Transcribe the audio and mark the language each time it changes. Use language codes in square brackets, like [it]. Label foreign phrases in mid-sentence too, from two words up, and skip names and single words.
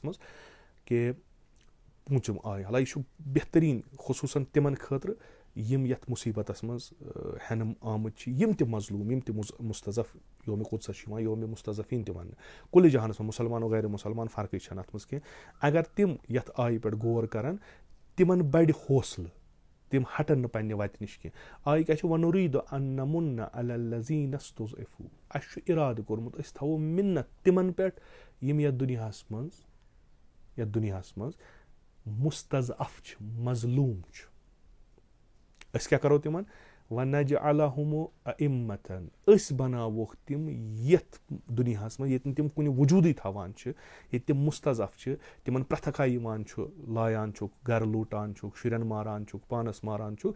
[ks] منٛز کہِ پوٗنٛژِم آیہِ حالانکہِ یہِ چھُ بہتریٖن خصوٗصاً تِمن خٲطرٕ یِم یَتھ مُصیٖبتَس منٛز ہٮ۪نہٕ آمٕتۍ چھِ یِم تہِ مظلوٗم یِم تہِ مُستضف یومہِ قُدسَس چھُ یِوان یومہِ مُستضفیٖن تہِ وَننہٕ کُلہِ جہانَس منٛز مُسلمان و غیر مُسلمان فرقٕے چھَنہٕ اَتھ منٛز کینٛہہ اگر تِم یَتھ آیہِ پٮ۪ٹھ غور کَرَن تِمن بَڑِ حوصلہٕ تِم ہٹن نہٕ پنٛنہِ وَتہِ نِش کینٛہہ. آیہِ کیٛاہ چھُ [ar] وَنُریٖدُ اَن نَمُنَّ عَلَى الَّذِينَ اسْتُضْعِفُوا. [ks] اَسہِ چھُ اِرادٕ کوٚرمُت أسۍ تھاوو مِنت تِمن پٮ۪ٹھ یِم یَتھ دُنیاہَس منٛز مُستضعف چھِ, مظلوٗم چھُ. أسۍ کیٛاہ کَرو تِمن؟ [ar] وَنَجْعَلَهُمُ أَئِمَّةً. [ks] أسۍ بَناووکھ تِم یَتھ دُنیاہَس منٛز ییٚتہِ نہٕ تِم کُنہِ وجوٗدٕے تھاوان چھِ, ییٚتہِ تِم مُستضعف چھِ, تِمن پرٛٮ۪تھکھا یِوان چھُ, لایان چھُکھ, گرٕ لوٗٹان چھُکھ, شُرٮ۪ن ماران چھُکھ, پانَس ماران چھُکھ.